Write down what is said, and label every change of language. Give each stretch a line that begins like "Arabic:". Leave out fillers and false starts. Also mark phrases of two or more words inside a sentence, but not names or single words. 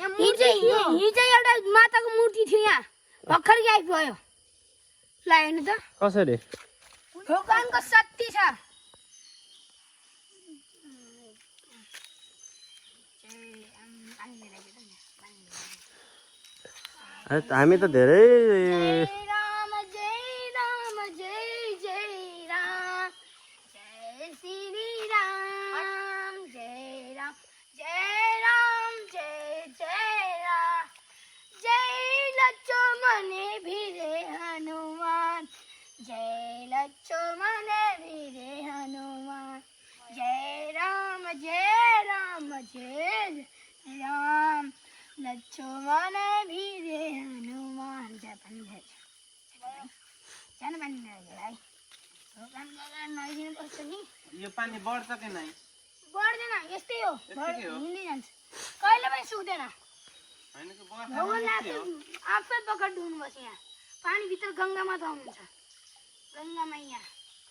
Nepali: हिजो एउटा माताको मूर्ति थियो यहाँ भर्खर गायब भयो ल हेर्नु त कसरी भगवानको शक्ति छ हामी त धेरै जय राम जय राम जय जय राम जय श्री राम जय राम जय राम जय जय राम जय लक्ष्मण वीर हनुमान जय लक्ष्मण वीर हनुमान जय राम जय राम जय राम लक्ष्मण वीर हनुमान जय पनि जान पनि भाइ भगवान भगवान नदिनु पर्छ नि यो पानी बढ्छ कि नै बढ्दैन यस्तै हो यस्तै हो हिँड्दै जान्छ कहिले पनि सुक्दैन हैन कि बर्खा भगवान आफै पकड हुनुपर्छ यहाँ पानी भित्र गङ्गामा त आउनुहुन्छ गङ्गामा यहाँ